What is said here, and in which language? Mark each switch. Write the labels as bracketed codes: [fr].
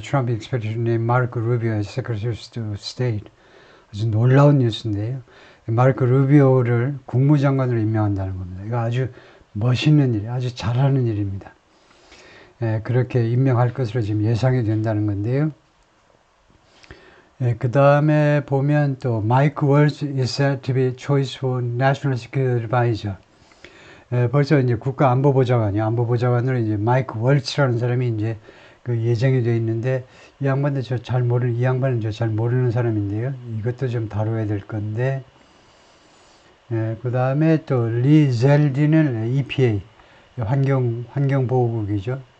[en] 트럼프 익스페디션의 마르코 루비오 세크레터리 스테이트. [ko] 아주 놀라운 뉴스인데요. 마르코 루비오를 국무장관으로 임명한다는 겁니다. 이거 아주 멋있는 일, 아주 잘하는 일입니다. 예, 그렇게 임명할 것으로 지금 예상이 된다는 건데요. 그 다음에 보면 또 [en] 마이크 월즈 is said to be choice for national security advisor. [ko] 벌써 이제 국가안보보좌관이요. 안보보좌관으로 이제 마이크 월츠라는 사람이 이제 그 예정이 되어 있는데 이 양반도 이 양반은 저 잘 모르는 사람인데요. 이것도 좀 다뤄야 될 건데. 그 다음에 또 리 젤디는 EPA 환경보호국이죠.